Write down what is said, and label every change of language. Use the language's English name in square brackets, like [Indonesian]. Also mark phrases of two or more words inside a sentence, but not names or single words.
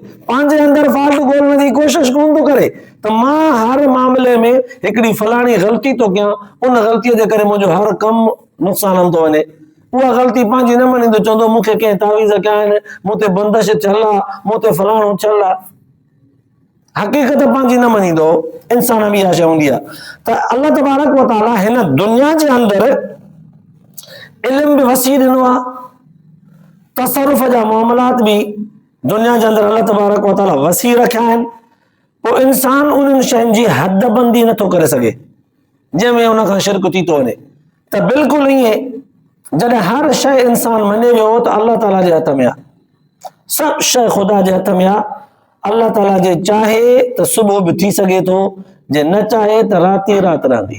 [Sindhi] पंहिंजे अंदरि फाल्ट ॻोल्हण जी कोशिशि कोन थो करे त मां हर मामले में हिकिड़ी फलाणी ग़लती थो कयां, उन ग़लतीअ जे करे मुंहिंजो हर कमु नुक़सान थो वञे। उहा ग़लती पंहिंजी न मञींदो, चवंदो मूंखे कंहिं तावीज़ कया आहिनि, मूं ते बंदिश थियल आहे, मूं ते फलाणो थियल आहे। हक़ीक़त पंहिंजी न मञींदो, इंसान बि इहा शइ हूंदी आहे। त [Arabic] الله تبارك وتعالى [Sindhi] हिन दुनिया जे अंदरि इल्म बि वसी ॾिनो आहे, तसरुफ़ जा मामलात बि दुनिया जे अंदरि [Arabic] الله تبارك وتعالى [Sindhi] वसी रखिया आहिनि। पोइ इंसान उन्हनि शयुनि जी हदबंदी नथो करे सघे जंहिंमें हुन खां शिरक थी थो वञे। त बिल्कुलु ईअं जॾहिं हर शइ इंसान मञे वियो त अल्लाह ताला जे हथ में आहे, सभु शइ ख़ुदा जे हथ में आहे। अल्लाह ताला जे चाहे त सुबुह बि थी सघे थो, जे न चाहे त राति राति रहंदी।